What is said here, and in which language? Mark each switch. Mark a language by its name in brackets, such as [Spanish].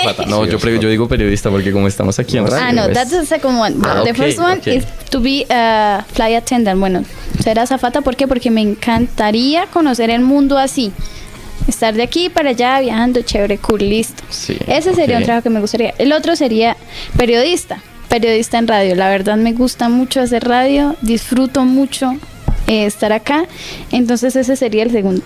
[Spanish] No, yo digo periodista porque como estamos aquí en radio. [English] No, that's the second one. The first one is to be a flight attendant. [Spanish] Bueno, ser azafata, ¿por qué? Porque me encantaría conocer el mundo así. Estar de aquí para allá viajando, chévere, cool, listo. Sí, ese sería un trabajo que me gustaría. El otro sería periodista en radio. La verdad me gusta mucho hacer radio, disfruto mucho estar acá, entonces ese sería el segundo.